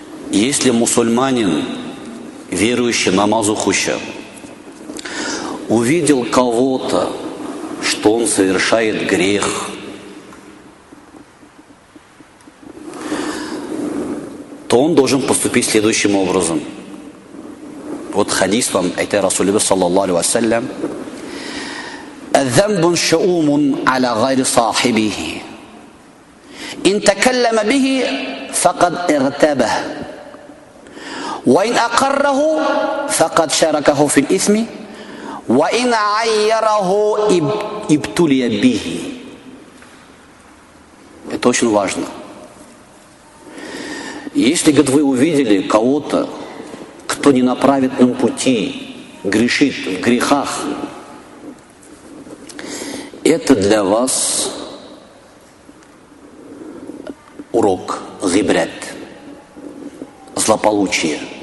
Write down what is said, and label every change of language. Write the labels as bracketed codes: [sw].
[ru] Если мусульманин, верующий намазу хуща, увидел кого-то, что он совершает грех, то он должен поступить следующим образом. Вот хадис вам, айтай Расулибе, саллаллаху алейхи ва саллям. [ar] الذنب شؤوم على غير صاحبه إن تكلم به فقد ارتابه وإن أقره فقد شاركه في الإثم وإن عيره ابتلي به. [ru] Это очень важно. Если бы вы увидели кого-то, кто не на праведном пути, грешит в грехах, это для вас урок, гибрет, злополучие.